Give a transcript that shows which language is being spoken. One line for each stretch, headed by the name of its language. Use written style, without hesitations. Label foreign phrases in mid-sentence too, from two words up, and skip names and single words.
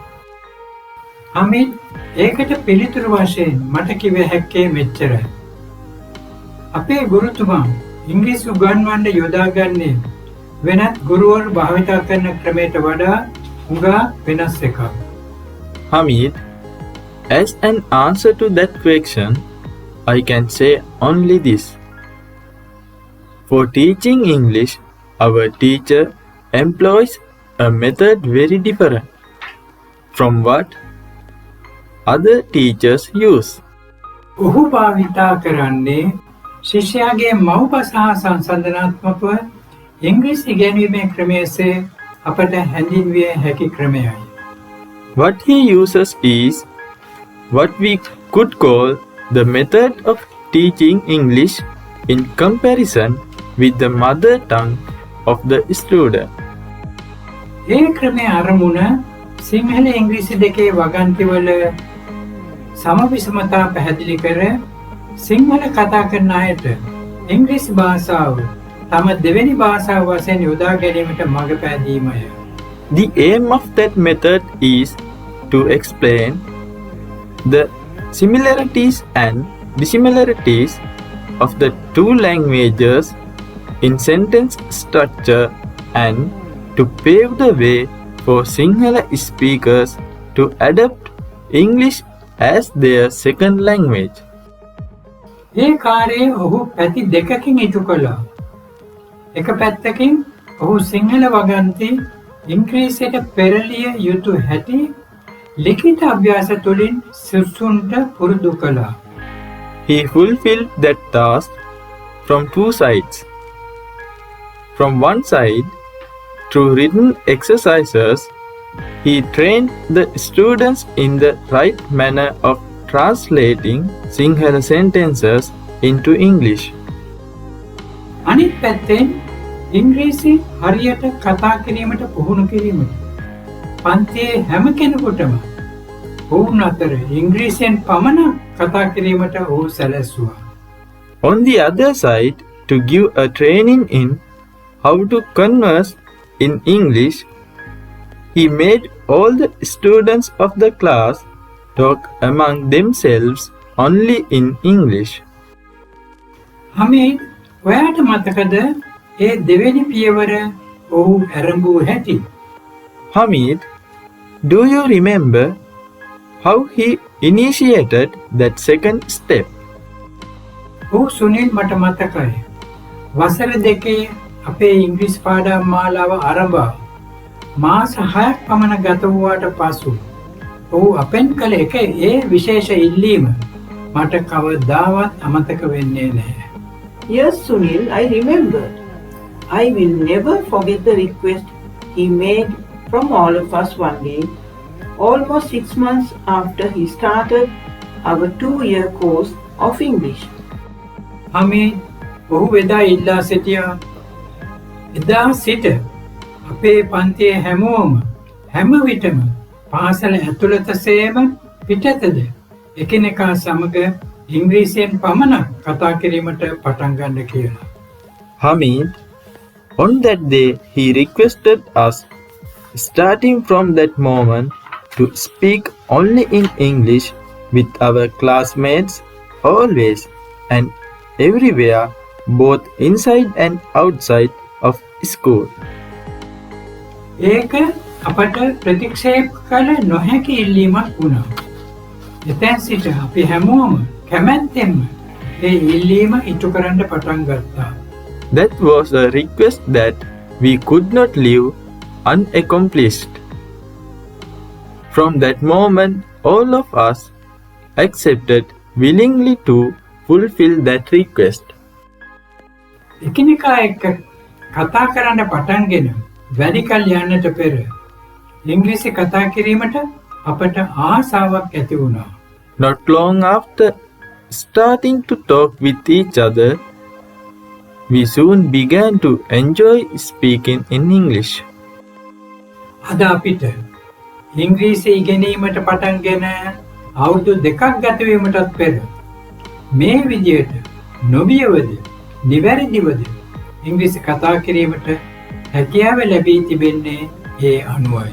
Sinhala: හමීද් ඒකට පිළිතුරු වශයෙන් මට කිව හැක්කේ මෙච්චරයි. අපේ ගුරුතුමා ඉංග්‍රීසි උගන්වන්න යොදාගන්නේ වෙනත් ගුරුවරු භාවිතා කරන ක්‍රමයට වඩා හුඟා වෙනස් එකක්.
English: Hamid, as an answer to that question, I can say only this. For teaching English, our teacher employs a method very different from what other teachers use.
Sinhala: ඔහු භාවිතා කරන්නේ ශිෂ්‍යයාගේ මව්බස හා සංසන්දනාත්මකව ඉංග්‍රීසි ඉගෙනීමේ ක්‍රමයේසේ අපට හැඳින්විය හැකි ක්‍රමයයි.
English: What he uses is what we could call the method of teaching English in comparison with the mother tongue of the student.
Sinhala: ඒ ක්‍රමයේ අරමුණ සිංහල ඉංග්‍රීසි දෙකේ වගන්තිවල සමවිෂමතා පැහැදිලි කර සිංහල කතා කරන අයට ඉංග්‍රීසි භාෂාව තම දෙවෙනි භාෂාව වශයෙන් යොදා ගැනීමට මඟ පෑදීමය.
English: The aim of that method is to explain the similarities and dissimilarities of the two languages in sentence structure and to pave the way for Sinhala speakers to adopt English as their second language.
Sinhala: ඒ කාර්යය ඔහු පැති දෙකකින් ඉටු කළා. එක පැත්තකින් ඔහු සිංහල වගන්ති ඉංග්‍රීසියට පෙරලිය යුතු හැටි ලිඛිත අභ්‍යාස තුළින් සිසුන්ට පුරුදු කළා.
English: He fulfilled that task from two sides. From one side, through written exercises, he trained the students in the right manner of translating Sinhala sentences into English.
Sinhala: අනිත් පැත්තෙන් ඉංග්‍රීසි හරියට කතා කිරීමට පුහුණු කිරීමට පන්තියේ හැම කෙනෙකුටම ඔවුන් අතර ඉංග්‍රීසියෙන් පමණක් කතා කිරීමට ඔහු සැලැස්සුවා.
English: On the other side, to give a training in how to converse in English, he made all the students of the class talk among themselves only in English.
Sinhala: හමීද්, ඔයාට මතකද ඒ දෙවෙනි පියවර ඔහු ආරම්භ හැටි?
English: Hamid, do you remember how he initiated that second step?
Sinhala: ඔහු සුනිල් මට මතකයි. වසර දෙකේ අපේ ඉංග්‍රීසි පාඩම් මාලාව ආරම්භ මාස 6ක් පමණ ගත වූාට පසු ඔහු අපෙන් කළ එක ඒ විශේෂ ඉල්ලීම මට කවදාවත් අමතක වෙන්නේ නැහැ.
English: Yes, Sunil, I remember. I will never forget the request he made from all of us one day, almost 6 months after he started our 2-year course of English.
Sinhala: හමීද්, ඔහු එදා ඉල්ලා සිටියා. එදා සිට අපේ පන්තියේ හැමෝම හැම විටම පාසල ඇතුළත සේම පිටතද එකිනෙකා සමග ඉංග්‍රීසියෙන් පමණක් කතා කිරීමට පටන් ගන්න කියලා.
English: Hamid, on that day he requested us, starting from that moment, to speak only in English with our classmates always and everywhere, both inside and outside of school.
Sinhala: ඒක අපට ප්‍රතික්ෂේප කළ නොහැකි ඉල්ලීමක් වුණා. එතැන් සිට අපි හැමෝම කැමැත්තෙන්ම ඒ ඉල්ලීම ඉටු කරන්න පටන් ගත්තා.
English: That was a request that we could not leave unaccomplished. From that moment, all of us accepted willingly to fulfill that request.
Sinhala: එකිනෙකා එක්ක කතා කරන්න පටන්ගෙන වැඩි කල් යන්නට පෙර ඉංග්‍රීසි කතා කිරීමට අපට ආසාවක් ඇති වුණා.
English: Not long after starting to talk with each other, we soon began to enjoy speaking in English.
Sinhala: අද අපිට ඉංග්‍රීසි ඉගෙනීමට පටන්ගෙන අවුරුදු 2ක් ගත වීමටත් පෙර මේ විදියට නොබියවද නිවැරදිවද ඉංග්‍රීසි කතා කිරීමට හැකියාව ලැබී තිබෙන්නේ ඒ අනුවයි.